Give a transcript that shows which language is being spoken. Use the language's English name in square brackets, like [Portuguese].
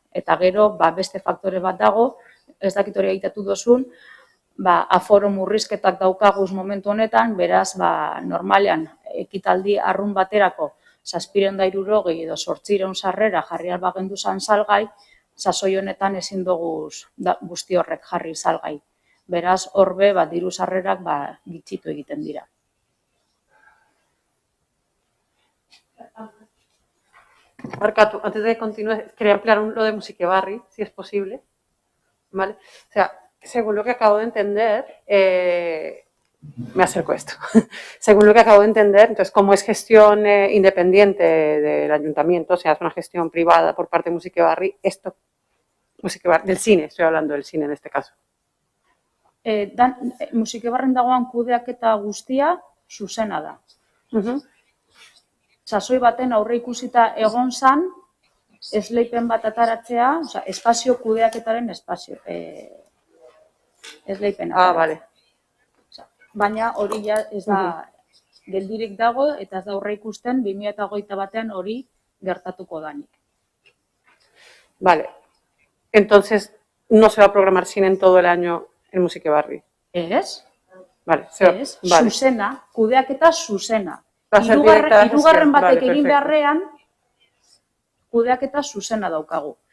[Basque] Eta gero beste faktore bat dago, ez dakit hori aitatu dozun, aforo murrizketak daukaguz momentu honetan, beraz normalean ekitaldi arrun baterako 760 edo 800 sarrera jarri albagendu zan salgai, sasoi honetan ezin dugu guzti horrek jarri salgai. Beraz, horbe diru sarrerak gitxitu egiten dira. [Spanish] Marcatu, antes de continuar, quería ampliar lo de Musiquebarri, si es posible. ¿Vale? O sea, según lo que acabo de entender, me acerco a esto. Según lo que acabo de entender, entonces, como es gestión independiente del ayuntamiento, o sea, es una gestión privada por parte de Musiquebarri, del cine, estoy hablando del cine en este caso. [Basque] Musiquebarren dagoan kudeaketa guztia zuzena da. Sasoi baten aurre ikusita egon zan, esleipen bat ataratzea, espazio kudeaketaren espazio. Esleipen ataratzea. [Spanish] Vale. [Basque] Baina hori ez da geldirik dago eta ez da aurre ikusten 2021 hori gertatuko danik. [Spanish] Vale. Entonces, ¿no se va a programar cine en todo el año en Musiquebarri? [Basque] Ez. [Spanish] Vale. [Basque] Zuzena, kudeaketa zuzena. Hirugarren batek egin beharrean, kudeaketa zuzena daukagu.